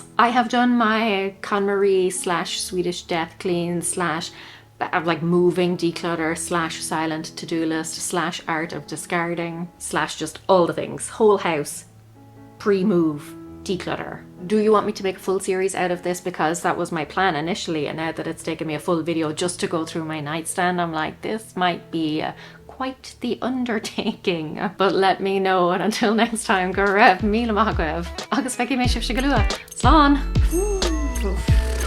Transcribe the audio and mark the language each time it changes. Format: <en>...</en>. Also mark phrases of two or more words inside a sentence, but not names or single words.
<en>I have done my KonMari / Swedish death clean / like moving declutter / silent to-do list / art of discarding / just all the things, whole house, pre-move, declutter. Do you want me to make a full series out of this? Because that was my plan initially, and now that it's taken me a full video just to go through my nightstand, I'm like, this might be quite the undertaking. But let me know, and until next time,</en> <ga>go raibh míle maith agaibh agus feici mé sibh se go luath. Slán!</ga>